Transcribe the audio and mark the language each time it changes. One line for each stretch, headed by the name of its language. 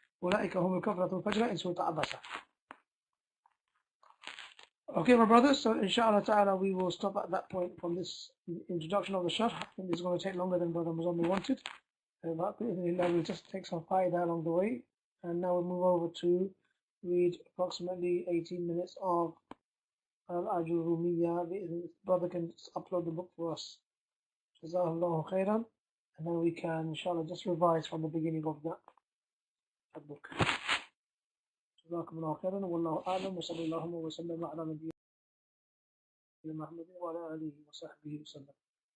Arabic: أولئك هم الكفرة الفجرة إن سورة عبسة.
English: Okay, my brothers, so inshallah ta'ala we will stop at that point from this introduction of the Sharh. I think this is going to take longer than Brother Muzammil wanted. But we'll just take some faida along the way. And now we'll move over to read approximately 18 minutes of Al-Ajurumiyya. Brother can upload the book for us. Jazakallahu khairan. And then we can inshallah just revise from the beginning of that book.
Arabic: جزاكم الله خيرا والله أعلم وصلى الله وسلم على نبينا محمد وعلى آله وصحبه وسلم.